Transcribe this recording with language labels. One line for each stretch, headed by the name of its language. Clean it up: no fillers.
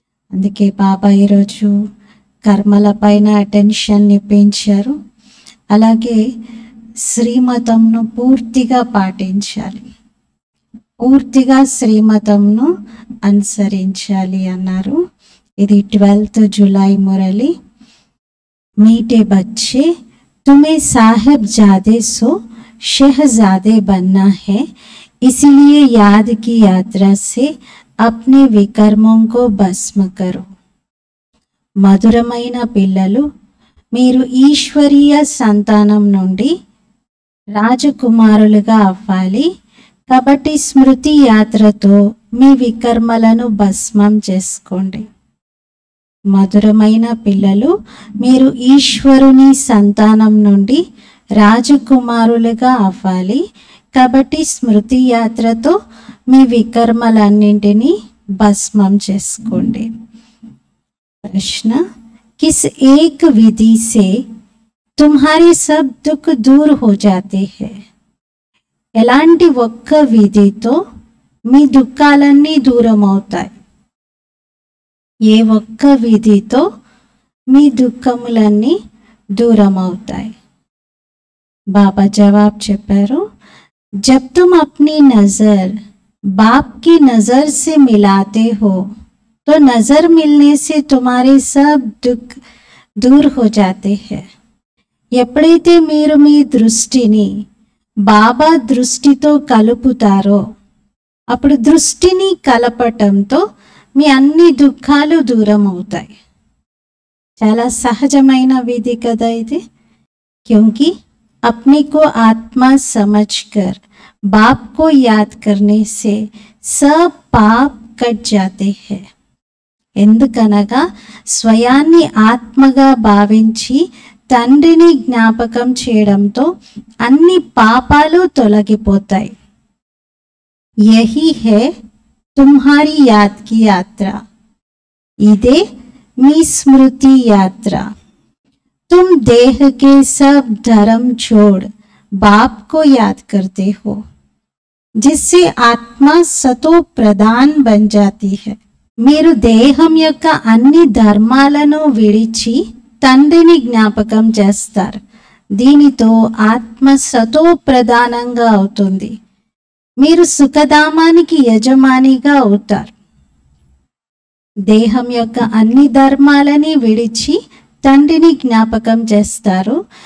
Telugu: అందుకే బాబా ఈరోజు కర్మల పైన అటెన్షన్ ఇప్పించారు. అలాగే శ్రీమతంను పూర్తిగా పాటించాలి, పూర్తిగా శ్రీమతంను అనుసరించాలి అన్నారు. ఇది 12th జూలై మురళి.
Hindi: मीठे बच्चे, तुम्हें साहिबजादे सो शहजादे बनना है, इसलिए याद की यात्रा से अपने विकर्मों को भस्म करो.
Telugu: మధురమైన పిల్లలు, మీరు ఈశ్వరీయ సంతానం నుండి రాజకుమారులుగా అవ్వాలి. కాబట్టి స్మృతి యాత్రతో మీ వికర్మలను భస్మం చేసుకోండి. మధురమైన పిల్లలు, మీరు ఈశ్వరుని సంతానం నుండి రాజకుమారులుగా అవ్వాలి. కాబట్టి స్మృతి యాత్రతో మీ వికర్మలన్నింటినీ భస్మం చేసుకోండి.
Hindi: ప్రశ్న, కిస్ ఏక్ విధి సే తుమ్హారే సబ్ దుఃఖ దూర్ హో జాతే హై?
Telugu: ఎలాంటి ఒక్క విధితో మీ దుఃఖాలన్నీ దూరం అవుతాయి? ఏ ఒక్క విధితో మీ దుఃఖములన్నీ దూరం అవుతాయి? బాబా జవాబు చెప్పారు,
Hindi: जब तुम अपनी नजर बाप की नजर से मिलाते हो तो नजर मिलने से तुम्हारे सब दुख दूर हो जाते हैं.
Telugu: ఎప్పుడైతే మీరు మీ దృష్టిని బాబా దృష్టితో కలుపుతారో అప్పుడు దృష్టిని కలపటంతో మీ అన్ని దుఃఖాలు దూరం అవుతాయి. చాలా సహజమైన విధి కదా ఇది.
Hindi: क्योंकि अपने को आत्मा समझकर बाप को याद करने से सब पाप कट जाते हैं.
Telugu: ఎందుకనగా స్వయాన్ని ఆత్మగా భావించి తండ్రిని జ్ఞాపకం చేయడంతో అన్ని పాపాలు తొలగిపోతాయి.
Hindi: యహీ హై తుమ్హారీ యాద్ కి యాత్ర.
Telugu: ఇదే మీ స్మృతి యాత్ర.
Hindi: तुम देह के सब धर्म छोड़ बाप को याद करते हो, जिससे आत्मा सतो प्रधान बन जाती है.
Telugu: మీరు దేహం యొక్క అన్ని ధర్మాలను విడిచి తండ్రిని జ్ఞాపకం చేస్తారు. దీనితో ఆత్మ సతో ప్రధానంగా అవుతుంది. మీరు సుఖధామానికి యజమానిగా అవుతారు. దేహం యొక్క అన్ని ధర్మాలని విడిచి తండ్రిని జ్ఞాపకం చేస్తారు.